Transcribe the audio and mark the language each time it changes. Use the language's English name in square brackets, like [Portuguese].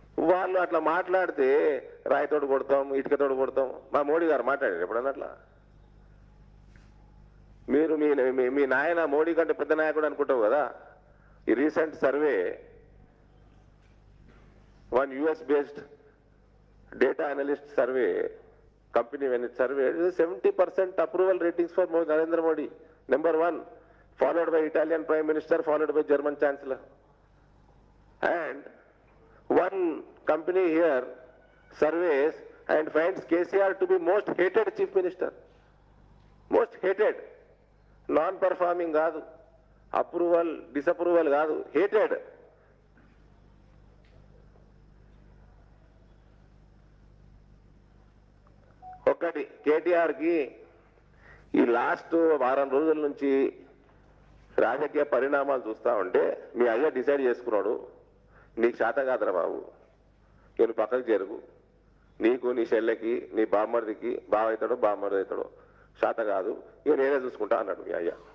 [Telugu] వాళ్ళు అట్లా మాట్లాడితే రాయితోడు కొడతాం, ఇటుకతోడు కొడతాం. మా మోడీ గారు మాట్లాడారు ఎప్పుడన్నా అట్లా? మీరు మీ నాయన మోడీ కంటే పెద్ద నాయకుడు అనుకుంటావు కదా. [English] ఈ recent survey, one US based data analyst survey company, when it surveyed, 70% approval ratings for Narendra Modi, number 1, followed by Italian Prime Minister, followed by German Chancellor. And one company here surveys and finds KCR to be most hated Chief Minister. Most hated. [Telugu] Non-performing కాదు, approval disapproval కాదు, hated. ఒకటి కేటీఆర్కి ఈ last వారం రోజుల నుంచి రాజకీయ పరిణామాలు చూస్తూ ఉంటే మీ అయ్య డిసైడ్ చేసుకున్నాడు, నీకు శాత కాదురా బాబు, నేను పక్కకు జరుగు, నీకు నీ చెల్లెకి నీ బామ్మర్దికి బావ అవుతాడో బామ్మర్ది అవుతాడో శాత కాదు, ఇక నేనే చూసుకుంటా అన్నాడు మీ అయ్య.